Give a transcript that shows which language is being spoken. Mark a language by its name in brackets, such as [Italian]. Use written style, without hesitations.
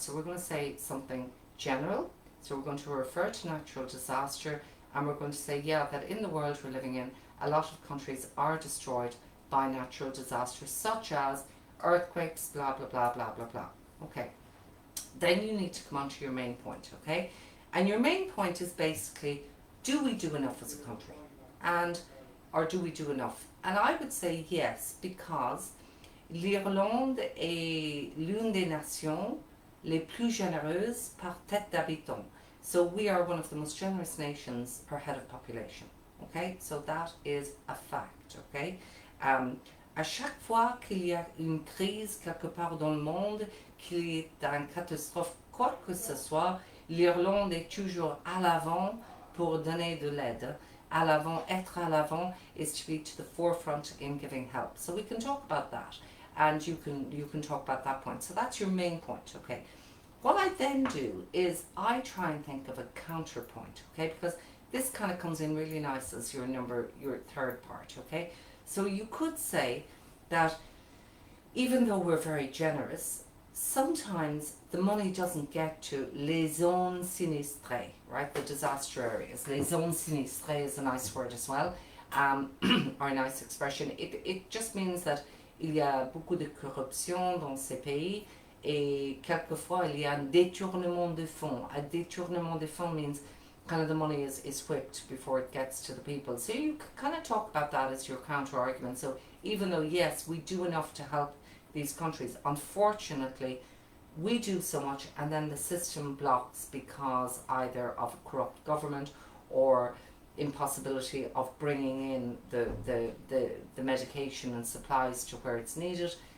[English] So we're going to say something general. So we're going to refer to natural disaster, and we're going to say, yeah, that in the world we're living in, a lot of countries are destroyed by natural disasters, such as earthquakes, blah, blah, blah, blah, blah, blah. Okay. Then you need to come on to your main point, okay? And your main point is basically, do we do enough as a country? Or do we do enough? And I would say yes, because [French] l'Irlande est l'une des nations les plus généreuses par tête d'habitant. [English] So we are one of the most generous nations per head of population. Okay, so that is a fact. [French] Okay, à chaque fois qu'il y a une crise quelque part dans le monde, qu'il y ait une catastrophe, quoi que ce soit, l'Irlande est toujours à l'avant pour donner de l'aide. À l'avant, être à l'avant [English] is to be to the forefront in giving help. So we can talk about that, and you can talk about that point. So that's your main point. Okay. What I then do is I try and think of a counterpoint. Okay, because this kind of comes in really nice as your third part, okay? So you could say that even though we're very generous, sometimes the money doesn't get to [French] les zones sinistrées, [English] right? The disaster areas. [French] Les zones sinistrées [English] is a nice word as well, or a nice expression. It just means that [French] il y a beaucoup de corruption dans ces pays, et quelquefois il y a un détournement de fonds. [English] A détournement de fonds means kind of the money is whipped before it gets to the people. So you kind of talk about that as your counter argument. So even though, yes, we do enough to help these countries, unfortunately, we do so much and then the system blocks because either of a corrupt government or impossibility of bringing in the medication and supplies to where it's needed.